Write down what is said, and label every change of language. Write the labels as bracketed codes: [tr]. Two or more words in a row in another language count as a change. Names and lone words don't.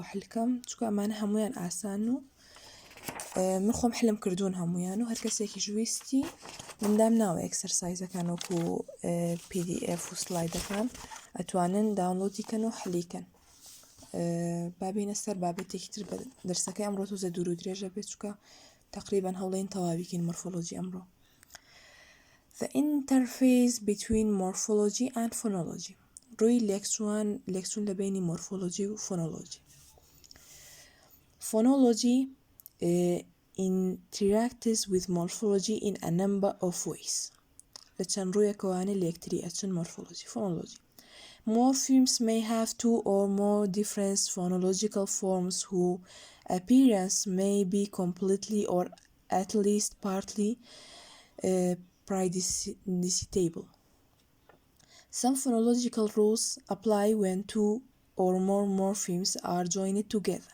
[ckb] حلکەم چونکە ئەمانە هەمویان ئاسان و من خۆم حلم کردوون هەمویان و هەر کەسێکی ویستی مندام ناوە ئەکسەرسایزەکان وەکو pdf و سلایدەکان ئەتوانن داونلۆدیکەن و حلیکەن بابینە سەر بابەتێکی تر بە دەرسەکەی ئەمڕۆ تۆزە دوور و درێژە بێت چونکە تقریبا هەوڵێن تەواویکەین [en] morphology ئەمڕۆ The interface between morphology and phonology [ckb] ڕووی لێکچوون لە بینی morphology و phonology [en] Phonology interacts with morphology in a number of ways. [ckb] لە چەند ڕوویەکەوانە لە یەکتری ئەچن morphology phonology [en] Morphemes may have two or more different phonological forms whose appearance may be completely or at least partly predictable. Some phonological rules apply when two or more morphemes are joined together.